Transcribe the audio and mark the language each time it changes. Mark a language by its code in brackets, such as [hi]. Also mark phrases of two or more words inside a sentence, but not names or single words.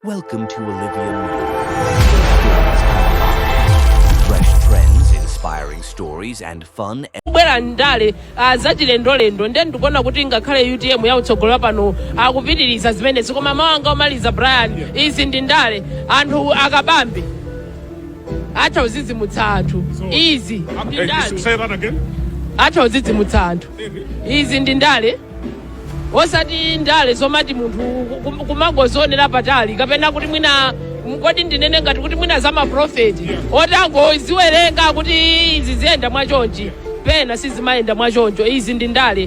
[en] Welcome to Olivia Media. Fresh trends, inspiring stories and fun. [ny] Bwera ndale zachilendolendo nde ndikuona kuti ngakhale UTM yautsogola pano akupitiriza zimene zikoma mawanga omaliza Brian izi ndi ndale anthu akabambe acha uzidzimutsa anthu izi ndi ndale. [en] Say that again. [ny] Acha uzidzimutsa anthu izi ndi ndale osati ndale zomati munthu kumangozionera patali kapena kuti mwina kodi ndinene ngati kuti mwina za maprofeti otangoziwerenga kuti izi ziyenda mwachonchi pena sizimayenda mwachoncho izi ndi ndale